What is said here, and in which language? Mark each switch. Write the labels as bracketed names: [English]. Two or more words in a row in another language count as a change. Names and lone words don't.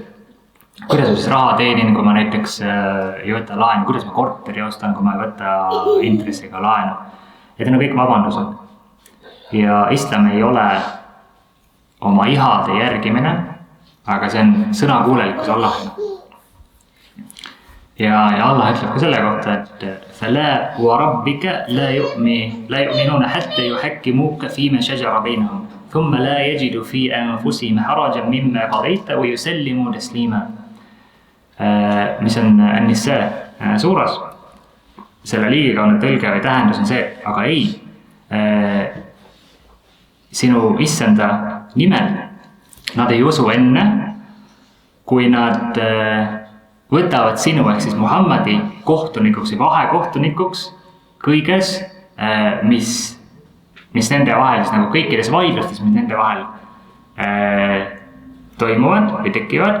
[Estonian] Kuidas ma siis raha teenin, kui ma näiteks ei võta laenu, kuidas ma korteri ostan, kui ma ei võta intressiga laenu. Et need on kõik vabandused. Ja islam ei ole oma ihade järgimine, aga see on sõnakuulelikkus Allahina. Ja Allah ütleb ka selle kohta, et [Arabic] فَلَا وَرَبِّكَ لَا يُؤْمِنُونَ حَتَّى يُحَكِّمُوكَ فِيمَا شَجَرَ بَيْنَهُمْ ثُمَّ لَا يَجِدُ فِي أَنفُسِهِمْ حَرَجًا مِمَّا قَضَيْتَ وَيُسَلِّمُوا تَسْلِيمًا. [Estonian] Mis on An-Nisa suuras, selle liigikaune tõlge või tähendus on see, aga ei, sinu issanda nimel nad ei usu enne, kui nad võtavad sinu ehk siis Muhammadi kohtunikuks või vahekohtunikuks kõiges, mis nende vahel, siis nagu kõikides vaidlustes, mis nende vahel toimuvad või tekivad.